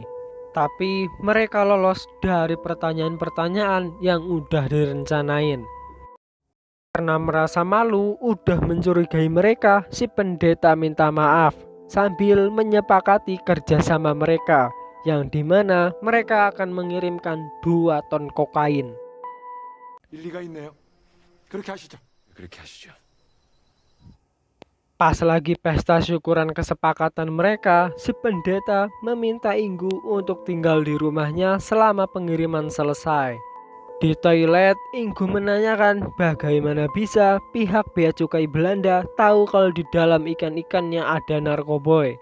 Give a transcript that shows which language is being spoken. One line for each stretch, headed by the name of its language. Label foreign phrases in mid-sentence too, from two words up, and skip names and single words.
Indonesian: Tapi mereka lolos dari pertanyaan-pertanyaan yang udah direncanain. Karena merasa malu udah mencurigai mereka, si pendeta minta maaf sambil menyepakati kerjasama mereka, yang dimana mereka akan mengirimkan 2 ton kokain.
Korean: 일리가 있네요. 그렇게 하시죠. 그렇게 하시죠.
Indonesian: Pas lagi pesta syukuran kesepakatan mereka, si pendeta meminta Inggu untuk tinggal di rumahnya selama pengiriman selesai. Di toilet, Inggu menanyakan bagaimana bisa pihak bea cukai Belanda tahu kalau di dalam ikan-ikannya ada narkoboy.